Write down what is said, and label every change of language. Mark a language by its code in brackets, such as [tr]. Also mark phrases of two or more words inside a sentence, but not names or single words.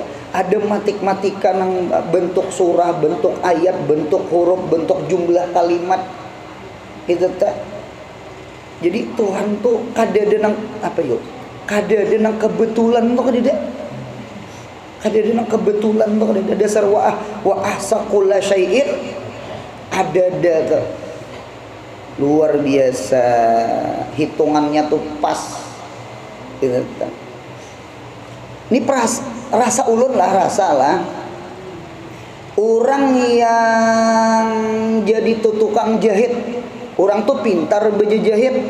[id] Ada matematika yang bentuk surah, bentuk ayat, bentuk huruf, bentuk jumlah kalimat. Itu tak. Jadi Tuhan tuh kadang-kadang apa yuk? Kadang-kadang kebetulan tuh kadang. Kadang-kadang kebetulan tuh kadang. Dasar [ar] wa ahsa kulla syai'in [id] ada tuh. Luar biasa. Hitungannya tuh pas. Itu tak. [bjn] Ini rasa ulun lah, rasa lah. [id] Orang yang jadi tukang jahit, orang tuh pintar berjahit.